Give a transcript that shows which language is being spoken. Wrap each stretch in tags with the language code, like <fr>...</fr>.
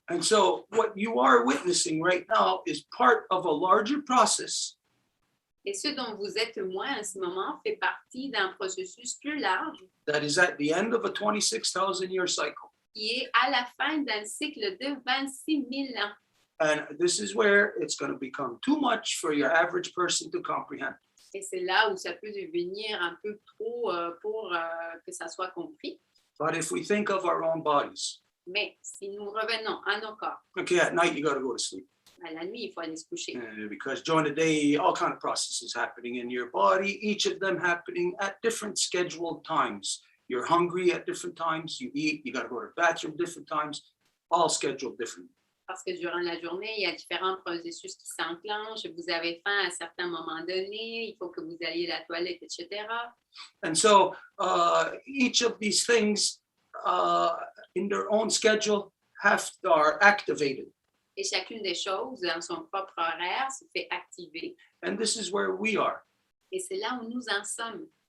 <en>And so what you are witnessing right now is part of a larger process.</en> <fr>Et ce dont vous êtes témoin en ce moment fait partie d'un processus plus large</fr> <en>That is at the end of a 26,000 year cycle.</en> <fr>qui est à la fin d'un cycle de 26 000 ans.</fr> <en>And this is where it's going to become too much for your average person to comprehend.</en> <fr>Et c'est là où ça peut devenir un peu trop pour que ça soit compris.</fr> <en>But if we think of our own bodies,</en> <fr>Mais si nous revenons à nos corps,</fr> <en>okay, at night you got to go to sleep.</en> <fr>à la nuit, il faut aller se coucher.</fr> <en>Because during the day, all kind of processes happening in your body, each of them happening at different scheduled times. You're hungry at different times, you eat, you got to go to the bathroom different times, all scheduled differently.</en> <fr>Parce que durant la journée, il y a différents processus qui s'enclenchent. Vous avez faim à certains moments donnés, il faut que vous alliez à la toilette, etc.</fr> <en>And so each of these things in their own schedule are activated.</en> <fr>Et chacune des choses, dans son propre horaire, se fait activer.</fr> <en>And this is where we are.</en> <fr>Et c'est là où nous en sommes.</fr>